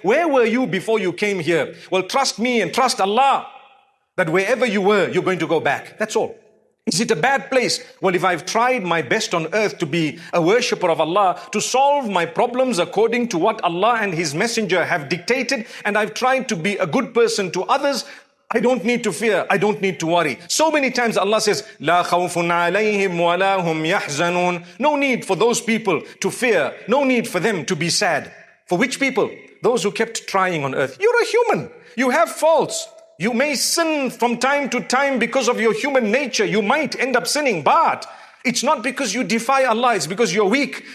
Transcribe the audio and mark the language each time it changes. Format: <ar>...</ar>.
<en>Where were you before you came here? Well, trust me and trust Allah that wherever you were, you're going to go back. That's all. Is it a bad place? Well, if I've tried my best on earth to be a worshipper of Allah, to solve my problems according to what Allah and His messenger have dictated, and I've tried to be a good person to others, I don't need to fear. I don't need to worry. So many times Allah says,</en> <ar>لا خوف عليهم ولا هم يحزنون.</ar> <en>No need for those people to fear. No need for them to be sad. For which people? Those who kept trying on earth. You're a human. You have faults. You may sin from time to time because of your human nature. You might end up sinning, but it's not because you defy Allah. It's because you're weak.</en>